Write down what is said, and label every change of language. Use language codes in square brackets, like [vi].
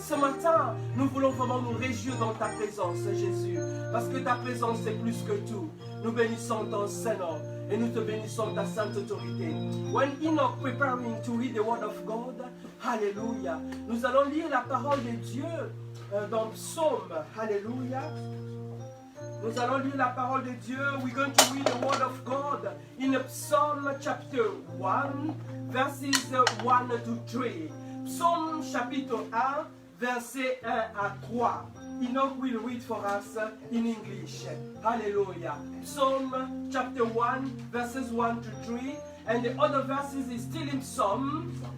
[fr] Ce matin, nous voulons vraiment nous réjouir dans ta présence, Jésus. Parce que ta présence, c'est plus que tout. Nous bénissons ton Seigneur. Et nous te bénissons ta sainte autorité. [en] When Enoch preparing to read the word of God, [fr] Alléluia, nous allons lire la parole de Dieu dans Psaume, Alléluia. Nous allons lire la parole de Dieu. [en] We're going to read the word of God in Psalm chapter 1, verses 1 to 3. [fr] Psaume chapitre 1, verset 1 à 3. [en] Enoch will read for us in English. Hallelujah. Psalm chapter 1, verses 1 to 3. And the other verses is still in Psalm.